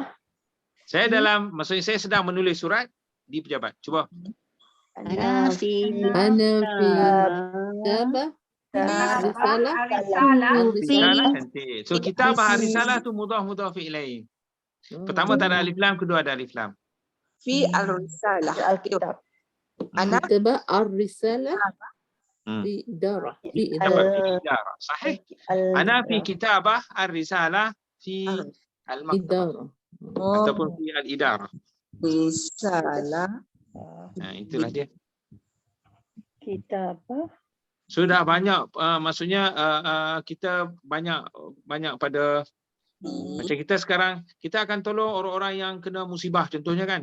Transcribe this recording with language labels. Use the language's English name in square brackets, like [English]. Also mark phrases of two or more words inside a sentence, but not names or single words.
[Malay] Saya dalam, maksudnya saya sedang menulis surat di pejabat. Cuba. [Arabic] أنا في Kitabah. Risalah. [Malay] Risalah cantik. So [Arabic] كتابة رسالة [Malay] tu [Arabic] مضاف إليه. [Malay] Pertama tak ada [Arabic] ألف لام, [Malay] kedua ada [Arabic] ألف لام. في الرسالة Al-kitab. ana كتابة الرسالة في إدارة. في Kitabah idarah. في إدارة. صحيح. أنا في كتابة الرسالة في المكتبة. Idarah. Ataupun في الإدارة. risalah [Malay] Itulah dia. [Arabic] Kitabah [Malay] Sudah banyak, maksudnya kita banyak pada macam kita sekarang, kita akan tolong orang-orang yang kena musibah contohnya kan.